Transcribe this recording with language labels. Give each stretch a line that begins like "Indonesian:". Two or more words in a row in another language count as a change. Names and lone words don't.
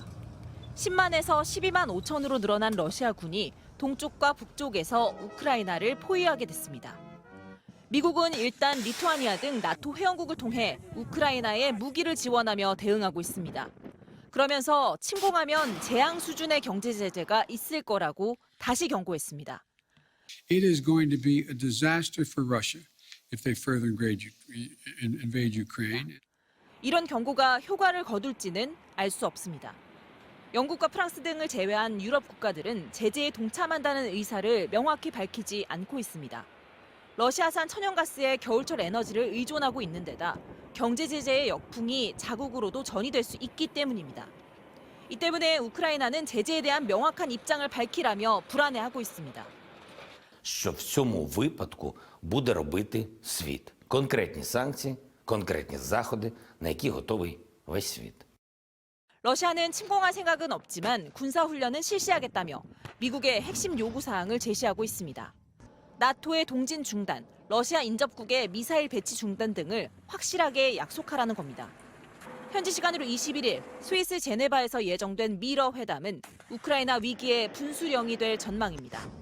Korean: 10만에서 12만 5천으로 늘어난 러시아군이 동쪽과 북쪽에서 우크라이나를 포위하게 됐습니다. 미국은 일단 리투아니아 등 나토 회원국을 통해 우크라이나에 무기를 지원하며 대응하고 있습니다. 그러면서 침공하면 재앙 수준의 경제 제재가 있을 거라고 다시 경고했습니다.
English: It is going to be a disaster for Russia if they further invade Ukraine.
Korean: 이런 경고가 효과를 거둘지는 알 수 없습니다. 영국과 프랑스 등을 제외한 유럽 국가들은 제재에 동참한다는 의사를 명확히 밝히지 않고 있습니다. 러시아산 천연가스에 겨울철 에너지를 의존하고 있는 데다 경제 제재의 역풍이 자국으로도 전이될 수 있기 때문입니다. 이 때문에 우크라이나는 제재에 대한 명확한 입장을 밝히라며 불안해하고 있습니다.
Ukrainian: Що в цьому випадку буде робити світ? Конкретні санкції, конкретні заходи, на які готовий весь світ.
Korean: 러시아는 침공할 생각은 없지만 군사훈련은 실시하겠다며 미국의 핵심 요구사항을 제시하고 있습니다. 나토의 동진 중단, 러시아 인접국의 미사일 배치 중단 등을 확실하게 약속하라는 겁니다. 현지 시간으로 21일 스위스 제네바에서 예정된 미러 회담은 우크라이나 위기의 분수령이 될 전망입니다.